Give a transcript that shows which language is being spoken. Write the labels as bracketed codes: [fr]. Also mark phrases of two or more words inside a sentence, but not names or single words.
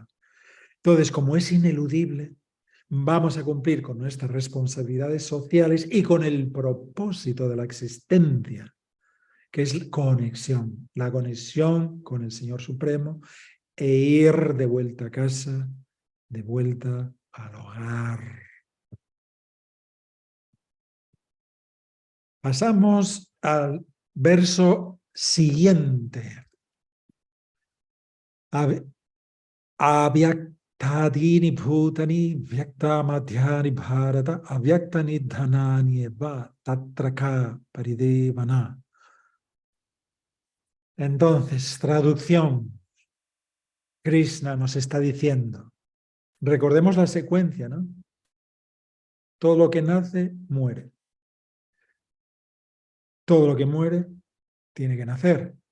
[es] Entonces, como es ineludible, vamos a cumplir con nuestras responsabilidades sociales y con el propósito de la existencia, que es conexión, la conexión con el Señor Supremo e ir de vuelta a casa, de vuelta al hogar. Pasamos al verso siguiente. [sa] अव्यक्तादीनि भूतानि व्यक्तमध्यानि भारत अव्यक्तनिधनान्येव तत्र का परिदेवना. [es] Entonces, traducción. Krishna nos está diciendo, recordemos la secuencia, ¿no? Todo lo que nace, muere. Todo lo que muere, tiene que nacer.